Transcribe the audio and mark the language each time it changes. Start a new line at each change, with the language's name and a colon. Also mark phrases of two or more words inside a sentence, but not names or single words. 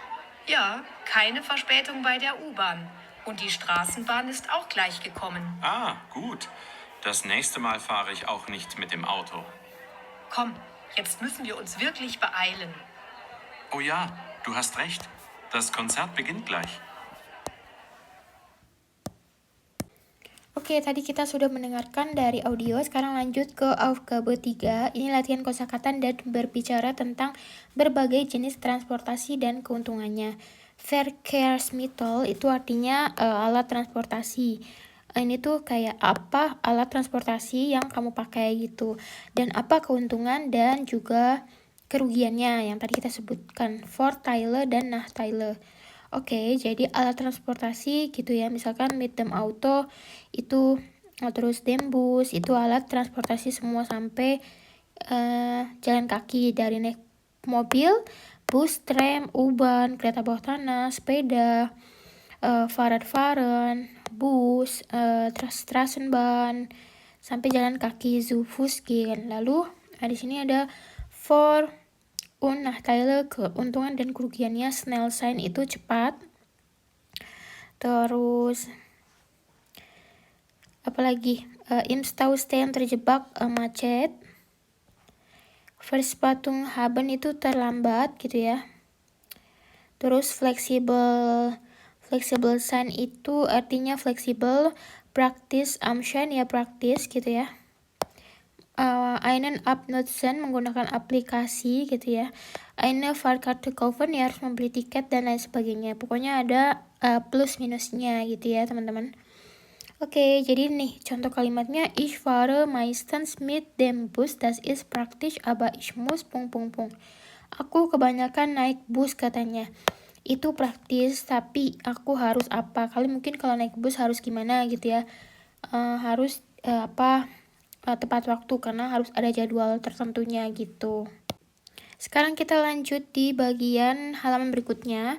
German: Ja, keine Verspätung bei der U-Bahn. Und die Straßenbahn ist auch gleich gekommen. Ah, gut. Das nächste Mal fahre ich auch nicht mit dem Auto. Komm, jetzt müssen wir uns wirklich beeilen. Oh ja, du hast recht. Das Konzert beginnt gleich.
Indonesian: Oke, tadi kita sudah mendengarkan dari audio, sekarang lanjut ke Aufgabe 3. Ini latihan kosakata dan berbicara tentang berbagai jenis transportasi dan keuntungannya. Verkehrsmittel itu artinya alat transportasi. Ini tuh kayak apa alat transportasi yang kamu pakai gitu. Dan apa keuntungan dan juga kerugiannya yang tadi kita sebutkan. Vorteile dan Nachteile. Oke, jadi alat transportasi gitu ya. Misalkan
German: mit dem Auto
Indonesian: itu, terus
German: dem Bus
Indonesian: itu alat transportasi semua sampai jalan kaki, dari naik mobil, bus, tram, U-Bahn, kereta bawah tanah, sepeda,
German: Fahrradfahren, bus, Straßenbahn,
Indonesian: sampai jalan kaki,
German: zu Fuß gehen.
Indonesian: Lalu di sini ada
German: for und Nachteile,
Indonesian: keuntungan dan kerugiannya.
German: Schnell sein
Indonesian: itu cepat. Terus apalagi
German: im Stau stehen
Indonesian: terjebak, macet.
German: Verspätung haben
Indonesian: itu terlambat gitu ya. Terus
German: fleksibel sein
Indonesian: itu artinya fleksibel. Praktis amschein ya praktis gitu ya.
German: Einen App nutzen
Indonesian: menggunakan aplikasi gitu ya.
German: Eine Fahrkarte kaufen
Indonesian: ya harus membeli tiket dan lain sebagainya. Pokoknya ada plus minusnya gitu ya teman-teman. Oke, jadi nih contoh kalimatnya,
German: ich fahre meistens mit dem Bus, das ist praktisch, aber ich muss ...
Indonesian: Aku kebanyakan naik bus katanya. Itu praktis, tapi aku harus apa? Kalian mungkin kalau naik bus harus gimana gitu ya. Harus tepat waktu karena harus ada jadwal tertentunya gitu. Sekarang kita lanjut di bagian halaman berikutnya.